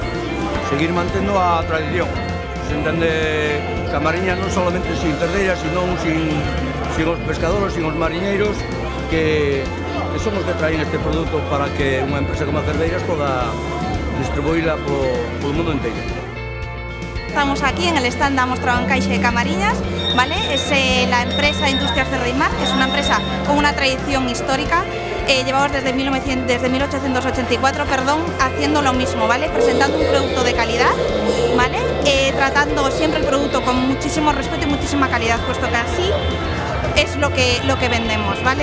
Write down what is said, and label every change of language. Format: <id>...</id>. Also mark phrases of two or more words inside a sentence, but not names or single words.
<gl>Seguir mantendo a tradición. Se entende Camariñas non solamente sin cerdeiras, senón sin os pescadores, sin os mariñeiros, que son os que traen este produto para que unha empresa como a Cerdeiras poda distribuíla polo mundo inteiro.</gl> <es>Estamos aquí en el stand Damos Trabajo en Caixa de Camariñas, ¿vale? Es la empresa Industrias Cerdimar, que es una empresa con una tradición histórica. Llevamos desde 1884, haciendo lo mismo, ¿vale? Presentando un producto de calidad, ¿vale? Tratando siempre el producto con muchísimo respeto y muchísima calidad, puesto que así es lo que vendemos, ¿vale?</es>